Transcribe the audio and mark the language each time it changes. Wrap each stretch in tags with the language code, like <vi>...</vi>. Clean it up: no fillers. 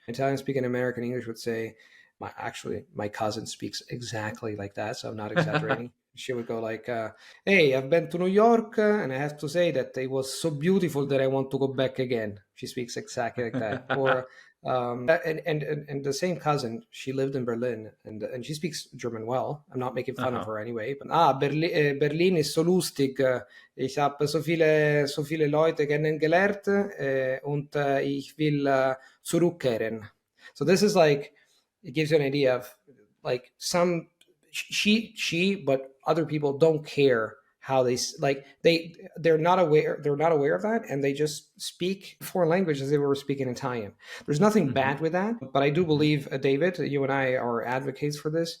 <en>Italian speaking American English would say, my cousin speaks exactly like that, so I'm not exaggerating. She would go like, hey, I've been to New York and I have to say that it was so beautiful that I want to go back again. She speaks exactly like that. Or and the same cousin, she lived in Berlin and she speaks German well. I'm not making fun of her anyway.</en> <de>But Berlin ist so lustig. Ich habe so viele Leute kennengelernt und ich will zurückkehren.</de> <en>So this is like, it gives you an idea of like she but other people don't care how they're not aware of that, and they just speak foreign language as they were speaking Italian. There's nothing bad with that, but I do believe, David, you and I are advocates for this.</en>